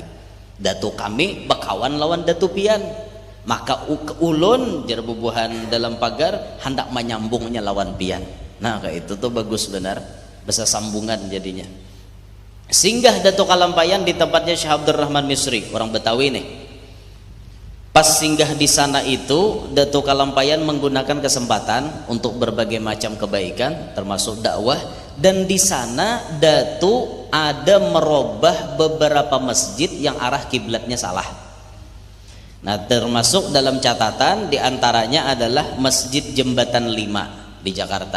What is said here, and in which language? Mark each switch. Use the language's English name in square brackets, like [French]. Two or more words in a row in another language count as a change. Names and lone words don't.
[Banjar] Datu kami bakawan lawan Datu pian, maka ulun jar bebuhan dalam pagar hendak menyambungnya lawan pian. Nah kayak itu tuh bagus benar, bisa sambungan jadinya. Singgah Datu Kalampayan di tempatnya Syekh Abdurrahman Misri, orang Betawi nih. Pas singgah di sana itu, Datu Kalampayan menggunakan kesempatan untuk berbagai macam kebaikan, termasuk dakwah. Dan di sana Datu ada merubah beberapa masjid yang arah kiblatnya salah. Nah, termasuk dalam catatan diantaranya adalah Masjid Jembatan 5 di Jakarta.